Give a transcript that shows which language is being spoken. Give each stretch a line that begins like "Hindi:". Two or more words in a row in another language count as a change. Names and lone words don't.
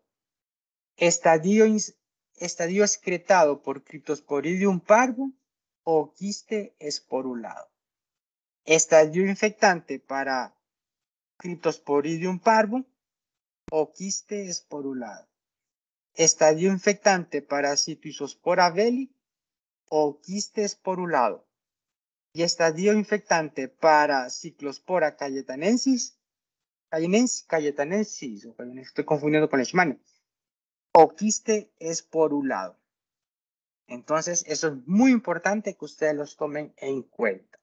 Spanish: Estadio excretado por Cryptosporidium parvum, oquiste esporulado. Estadio infectante para Cryptosporidium parvum, oquiste esporulado. Estadio infectante para Citizospora belli, oquiste esporulado. Y estadio infectante para Ciclospora cayetanensis, estoy confundiendo con leishmania, oquiste esporulado. Entonces, eso es muy importante que ustedes los tomen en cuenta.